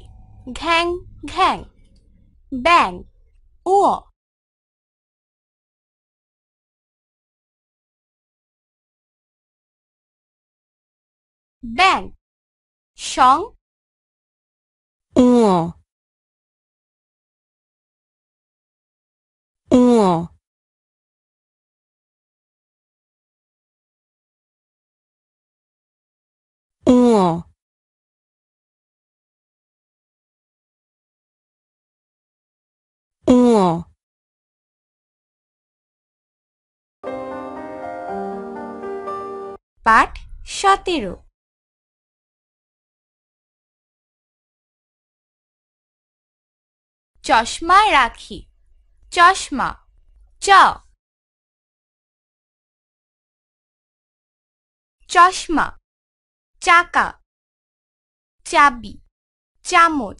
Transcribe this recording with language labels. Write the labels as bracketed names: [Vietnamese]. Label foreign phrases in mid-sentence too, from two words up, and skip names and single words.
[Bangla] ঘ্যাং ঘ্যাং ব্যাং ও ব্যাং সং ঙ ঙ ঙ ঙ পাঠ 17 চশমা রাখি চশমা চ চশমা চাকা চাবি চামচ